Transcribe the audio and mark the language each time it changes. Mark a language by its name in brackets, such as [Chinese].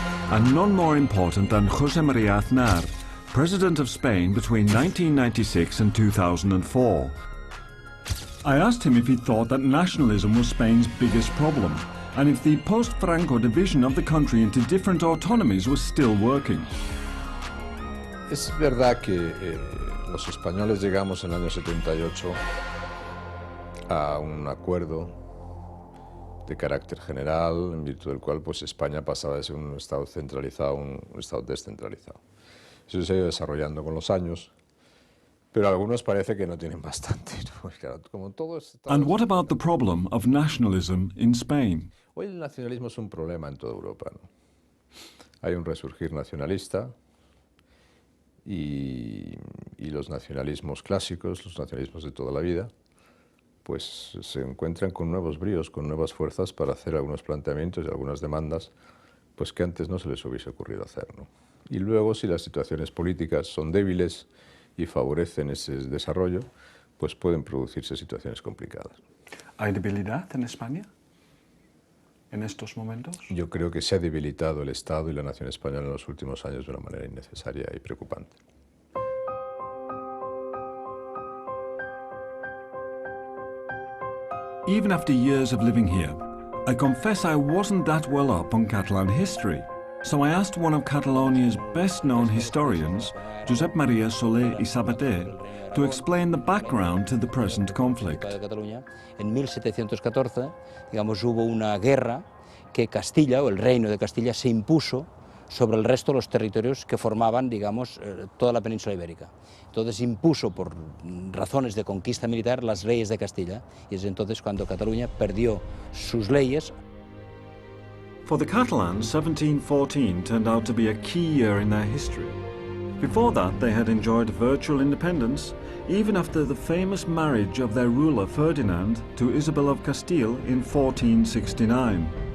[English] And none more important than José María Aznar, President of Spain between 1996 and 2004. I asked him if he thought that nationalism was Spain's biggest problem, and if the post-Franco division of the country into different autonomies was still working. [Spanish] Es verdad que los españoles llegamos en el año 78 a un acuerdo de carácter general, en virtud del cual pues, España pasaba de ser un Estado centralizado a un Estado descentralizado. Eso se ha ido desarrollando con los años, pero a algunos parece que no tienen bastante, ¿no? Claro, como todo [English] And what about the problem of nationalism in Spain? [Spanish] Hoy el nacionalismo es un problema en toda Europa, ¿no? Hay un resurgir nacionalista, y los nacionalismos clásicos, los nacionalismos de toda la vida, pues se encuentran con nuevos bríos, con nuevas fuerzas para hacer algunos planteamientos y algunas demandas pues que antes no se les hubiese ocurrido hacer, ¿no? Y luego, si las situaciones políticas son débiles y favorecen ese desarrollo, pues pueden producirse situaciones complicadas. ¿Hay debilidad en España en estos momentos? Yo creo que se ha debilitado el Estado y la nación española en los últimos años de una manera innecesaria y preocupante. [English] Even after years of living here, I confess I wasn't that well up on Catalan history. So I asked one of Catalonia's best-known historians, Josep María Soler y Sabater, to explain the background to the present conflict. [Spanish] En 1714, digamos, hubo una guerra que Castilla, o el reino de Castilla, se impuso sobre el resto de los territorios que formaban, digamos, toda la península ibérica. Entonces impuso, por razones de conquista militar, las leyes de Castilla, y es entonces cuando Cataluña perdió sus leyes. [English] For the Catalans, 1714 turned out to be a key year in their history. Before that, they had enjoyed virtual independence, even after the famous marriage of their ruler Ferdinand to Isabel of Castile in 1469.